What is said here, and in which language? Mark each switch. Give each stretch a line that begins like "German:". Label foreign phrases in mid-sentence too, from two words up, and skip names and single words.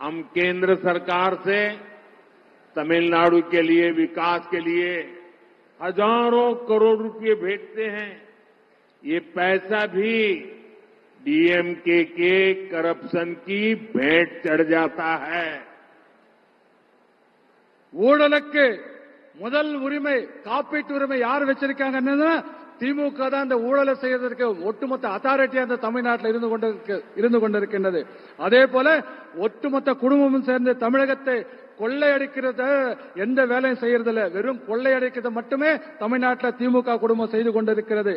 Hindi: हम केंद्र सरकार से तमिलनाडु के लिए विकास के लिए हजारों करोड़ रुपए भेजते हैं। ये पैसा भी डीएमके के करप्शन की भेंट चढ़ जाता है।
Tamil: ஊழலுக்கு முதல் உரிமை காப்பீட்டு உரிமை யார் வச்சிருக்காங்கன்னா திமுக தான் அந்த ஊழலை செய்யறதற்கு ஒட்டுமொத்த அத்தாரிட்டி அந்த தமிழ்நாட்டில் இருந்து கொண்டிருக்கின்றது. அதே போல ஒட்டுமொத்த குடும்பமும் சேர்ந்து தமிழகத்தை கொள்ளையடிக்கிறத எந்த வேலையும் செய்யறதில்ல, வெறும் கொள்ளையடிக்கிறது மட்டுமே தமிழ்நாட்டில் திமுக குடும்பம் செய்து கொண்டிருக்கிறது.